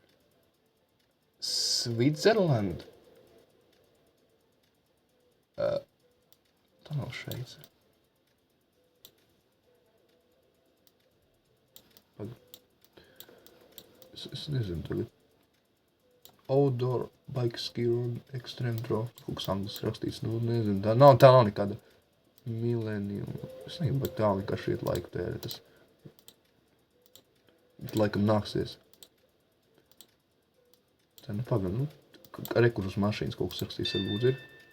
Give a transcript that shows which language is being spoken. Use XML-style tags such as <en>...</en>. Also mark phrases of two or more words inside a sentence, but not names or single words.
<lv>Svitzerland. Tā nav Šveice. Es nezinu tagad.</lv> <en>Outdoor bike ski road extreme draft.</en> <lv>Kaut kas anglis rakstīts. Nezinu. Tā nav nekāda millennium. Es negribu, bet tā vienkārši iet laiku tērē. Tas laikam nāksies. Tā pagam. Kur uz mašīnas kaut kas rakstīs varbūt ir.</lv>